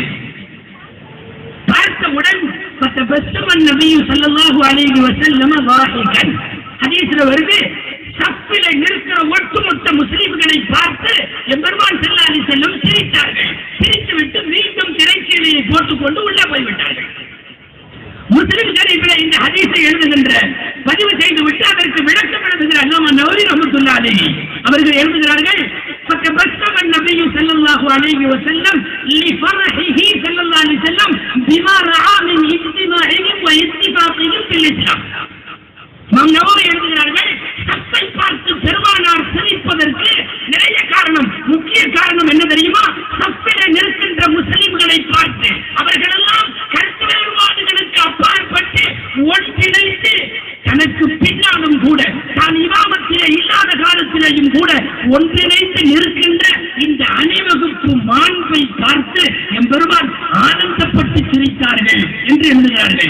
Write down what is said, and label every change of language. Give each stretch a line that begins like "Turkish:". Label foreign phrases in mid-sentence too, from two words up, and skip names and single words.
Tamil: பார்த்தவுடன் நபி
Arabic: صلى الله عليه وسلم
Tamil: வாஹிகன் ஹதீஸ்ல வருது, சப்பிலை நிற்கிற ஒட்டுமொத்த முஸ்லிம்களை பார்த்து எம்பெருமான்
Arabic: صلى الله عليه وسلم
Tamil: சிரித்தார்கள். சிரித்துவிட்டு மீண்டும் திரைச்சீலையை போட்டுக்கொண்டு உள்ளே போய்விட்டார்கள். முஸ்லிம்கள் இந்த ஹதீஸை எழுதுகின்ற பதிவு செய்துவிட்டு அதற்கு விளக்கம் எழுதுகிற அல்லாமா நவவி
Arabic: رحمة الله عليه
Tamil: அவர்கள் எழுதுகிறார்கள்,
Arabic: فَتَبَسَّمَ النَّبِيُّ صلى الله عليه وسلم لفرحه صلى الله عليه وسلم بما رأى من اجتماعهم واتفاقهم في الإسلام.
Tamil: நாம் நவவி எழுதுகிறார்கள், சப்பை பார்த்து பெருமானார் சிரிப்பதற்கு நிறைய காரணம். முக்கிய காரணம் என்ன தெரியுமா? சப்பில நிற்கின்ற முஸ்லிம்களை பார்த்து அவர்களெல்லாம் கருத்து வேறுபாடுகளுக்கு அப்பாற்பட்டு ஒன்றிணைந்து தனக்கு பின்னாலும் கூட தான் இமாமத்திலே இல்லாத காலத்திலேயும் கூட ஒன்றிணைந்து நிற்கின்ற இந்த அணிவகுப்பு மாண்பை பார்த்து எம்பெருமான் ஆனந்தப்பட்டு சிரித்தார்கள் என்று எழுதுகிறார்கள்.